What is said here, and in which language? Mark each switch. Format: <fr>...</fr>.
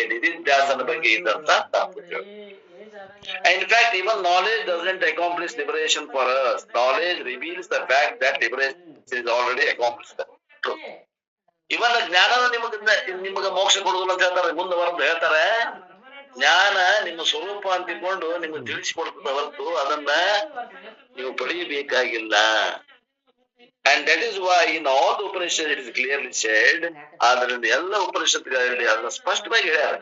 <kn>ನಿಧಿಧ್ಯಾಸನ ಬಗ್ಗೆ ಇದ್ದಂತ ತಪ್ಪು ತಿಳುವಳಿಕೆ.</kn> <en>In fact, even knowledge doesn't accomplish liberation for us. Knowledge reveals the fact that liberation is already accomplished.</en> <kn>ಇವನ್ ಜ್ಞಾನ ನಿಮಗ ಮೋಕ್ಷ ಕೊಡುದಿಲ್ಲ ಅಂತ ಹೇಳ್ತಾರೆ. ಮುಂದೆ ಬರೋದು ಹೇಳ್ತಾರೆ, ಜ್ಞಾನ ನಿಮ್ಮ ಸ್ವರೂಪ ಅಂತ ತಿಳ್ಕೊಂಡು ನಿಮ್ಗೆ ತಿಳಿಸಿಕೊಡ್ತದ ಹೊರತು ಅದನ್ನ ನೀವು ಪಡೆಯಬೇಕಾಗಿಲ್ಲ.</kn> <en>And that is why in all the Upanishads it is clearly said,</en> <kn>ಆದ್ರಿಂದ ಎಲ್ಲ ಉಪನಿಷತ್ತುಗಳಲ್ಲಿ ಅದನ್ನ ಸ್ಪಷ್ಟವಾಗಿ ಹೇಳ್ಯಾರ.</kn>